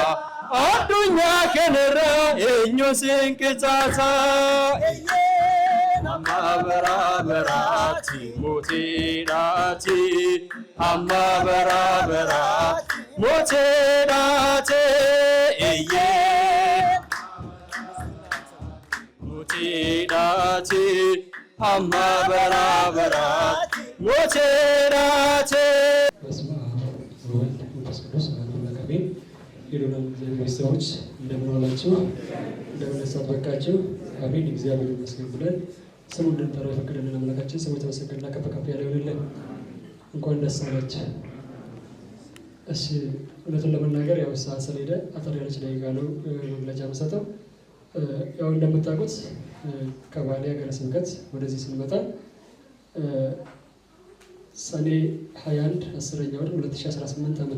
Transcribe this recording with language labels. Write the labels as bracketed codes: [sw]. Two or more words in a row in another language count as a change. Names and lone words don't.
[om] addunyaa kanarra eenyu siin qixaataa amma bara baraatti mootiidhaati amma bara baraatti mootiidhaati mootiidhaati amma bara baraatti mootiidhaati [gez] በስመ አብ ወወልድ ወመንፈስ ቅዱስ አሐዱ አምላክ አሜን። [am] የሉላን እግዚአብሔር ቤተሰቦች እንደምን ዋላችሁ? እንደምን ሰነበታችሁ? አሜን። እግዚአብሔር ይመስገን ብለን ስሙን እንድንጠራው የፈቀደልን አምላካችን ስሙ የተመሰገነና ከፍ ከፍ ያለ ይሁንልን። እንኳን ደስ አላችሁ። እሺ፣ እውነቱን ለመናገር ያው ሰዓት ስለሄደ አጠር ያለች ደቂቃ ነው መግለጫ መሰጠው። ያው እንደምታውቁት ከባሌ ሀገረ ስብከት ወደዚህ ስንመጣ ሰኔ 21 10ኛ ወር 2018 ዓመተ